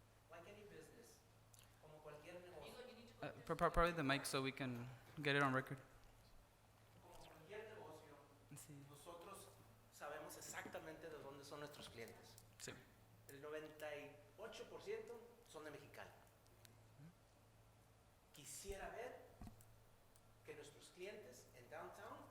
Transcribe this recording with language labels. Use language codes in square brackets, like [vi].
[en] Like any business, [es] como cualquier negocio, [en] Probably the mic so we can get it on record. [es] como cualquier negocio, Sí. nosotros sabemos exactamente de dónde son nuestros clientes. Sí. El 98% son de Mexicali. Quisiera ver que nuestros clientes en [en] downtown